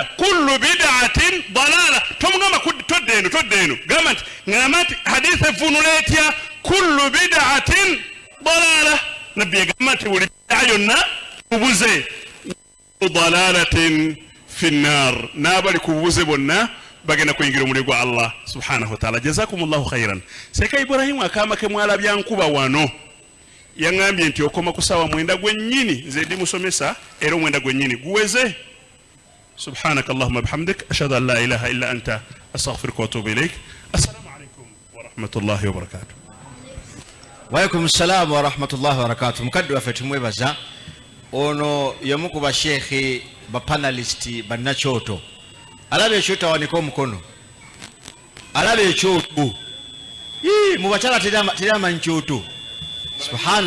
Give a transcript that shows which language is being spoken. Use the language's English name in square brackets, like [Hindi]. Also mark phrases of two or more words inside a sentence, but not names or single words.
[Arabic] كل بدعة ضلالة, [Ganda] tomugamba todde eno, gamba nti ngamba nti hadithi evunula etya [Arabic] كل بدعة ضلالة. [Ganda] nabbi yagamba nti buli bid'a yonna bubuze. [Arabic] ضلالة في النار, [Ganda] n'abali ku bubuze bonna bagenda kuyingira omuliro gwa Allah [Arabic] سبحانه وتعالى. جزاكم الله خيرا. [Ganda] seeka Ibrahimu akaama ke mwalabya nkuba wano yaŋambye nti okoma ku ssaawa 9 gwennyini, nze ndi musomesa era 9 gwennyini guweze. [Arabic] سبحانك اللهم وبحمدك أشهد أن لا إله إلا أنت أستغفرك وأتوب إليك. السلام عليكم ورحمة الله وبركاته. وعليكم السلام ورحمة الله وبركاته. [Ganda] mukadde waffe tumwebaza. ono y'omu ku basheekhe bapanalisti bannakyoto. alaba ekyoto awanika omukono, alaba ekyoto mu bakyala teri amanyi kyoto. [Arabic] subhana